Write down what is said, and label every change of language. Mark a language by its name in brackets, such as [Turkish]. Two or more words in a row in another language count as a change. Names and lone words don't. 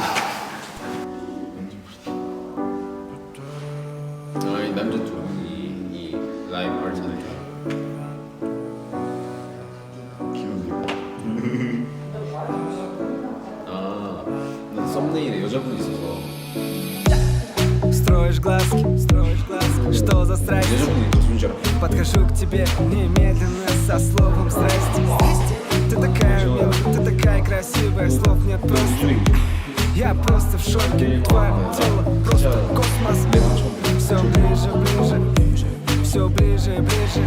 [Korean] 이 남자 두 분이 이 라임 알타네. 난 썸네일에 여자분이 있어서 [Russian] Строишь глазки, что за страсть? [Korean] 여자분이 가수인 줄 알았고 [Russian] Подхожу к тебе немедленно со словом здрасте. Ты такая милая, ты такая красивая, слов нет просто. Я просто в шоке, твое тело просто космос. Все ближе, все ближе и ближе.